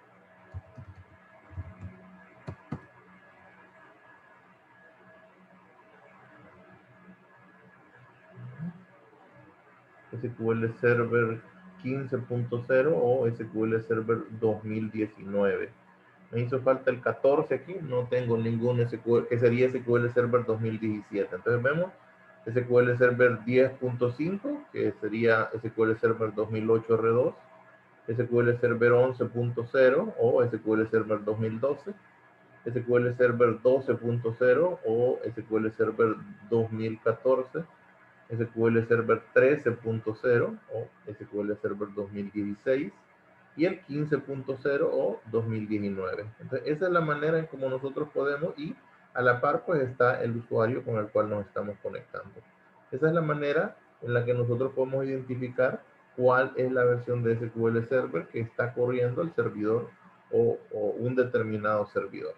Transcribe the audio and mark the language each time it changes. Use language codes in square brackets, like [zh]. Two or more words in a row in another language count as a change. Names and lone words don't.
[es] SQL Server 15.0 o SQL Server 2019. Me hizo falta el 14 aquí, no tengo ningún SQL, que sería SQL Server 2017. Entonces vemos SQL Server 10.5, que sería SQL Server 2008 R2, SQL Server 11.0 o SQL Server 2012, SQL Server 12.0 o SQL Server 2014, SQL Server 13.0 o SQL Server 2016 y el 15.0 o 2019. Entonces, esa es la manera en cómo nosotros podemos, y a la par pues está el usuario con el cual nos estamos conectando. Esa es la manera en la que nosotros podemos identificar cuál es la versión de SQL Server que está corriendo el servidor o un determinado servidor.